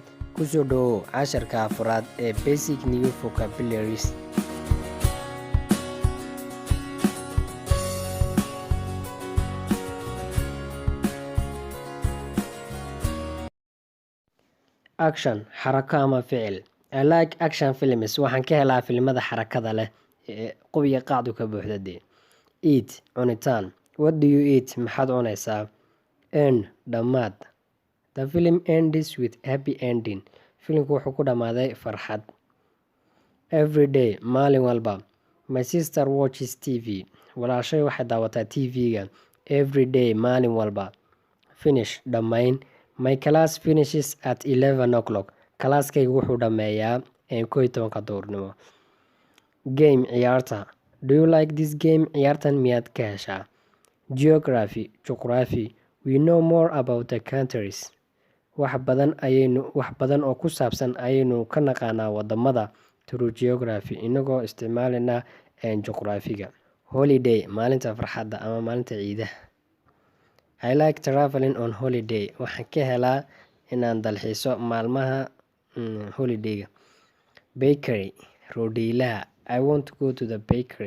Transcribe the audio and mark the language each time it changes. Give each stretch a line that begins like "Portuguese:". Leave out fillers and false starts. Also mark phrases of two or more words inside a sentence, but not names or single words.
Somali: Ku soo dhawow casharka afraad ee
English: Basic New Vocabularies.
Somali: Action xarako ama ficil.
English: I like action films.
Somali: Waxaan ka helaa filimada xarakada leh ee qubiga qaacdu ka buuxda.
English: Eat cunitaan. What do you eat?
Somali: Maxaad cunaysaa? End dhammaad.
English: The film ends with happy ending.
Somali: Filimku wuxuu ku dhammaaday farxad.
English: Every day
Somali: maalin walba.
English: My sister watches TV.
Somali: Walaashay waxay daawataa TV-ga.
English: Every day
Somali: maalin walba. Finish dhammayn.
English: My class finishes at 11 o'clock.
Somali: Kalaaskaygu wuxuu dhammeeyaa 11 duhurnimo. Game ciyaarta.
English: Do you like this game?
Somali: Ciyaartan miyaad ka heshaa? Geography juqraafi.
English: We know more about the countries.
Somali: wax badan oo ku saabsan ayaynu ka naqaanaa wadamada
English: through geography
Somali: inagoo isticmaalina juqraafiga. Holiday maalinta farxadda ama maalinta ciidaha.
English: I like traveling on holiday.
Somali: Waxaan ka helaa inaan dalxiiso maalmaha holidayga. Bakery roodhiilaha.
English: I want to go to the bakery.